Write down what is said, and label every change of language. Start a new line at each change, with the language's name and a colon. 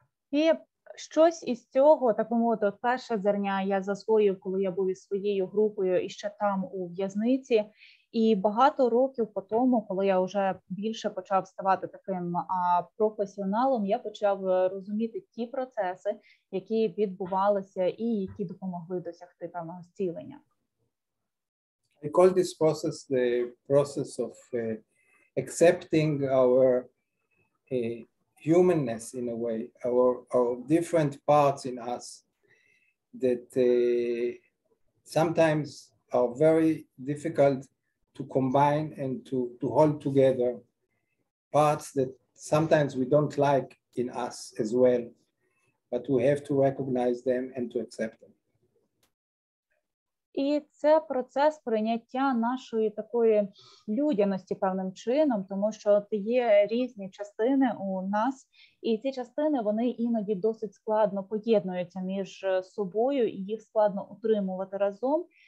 Ukrainian: І щось із цього, так би мовити, от перше зерня я засвоїв, коли я був із своєю групою і ще там у в'язниці. І багато років по тому, коли я вже більше почав ставати таким професіоналом, я почав розуміти ті процеси, які відбувалися і які допомогли досягти певного зцілення.
English: I call this process the process of accepting our humanness in a way, our different parts in us that sometimes are very difficult to combine and to hold together, parts that sometimes we don't like in us as well, but we have to recognize them and to accept them.
Ukrainian: І це процес прийняття нашої такої людяності певним чином, тому що є різні частини у нас, і ці частини, вони іноді досить складно поєднуються між собою, і їх складно утримувати разом.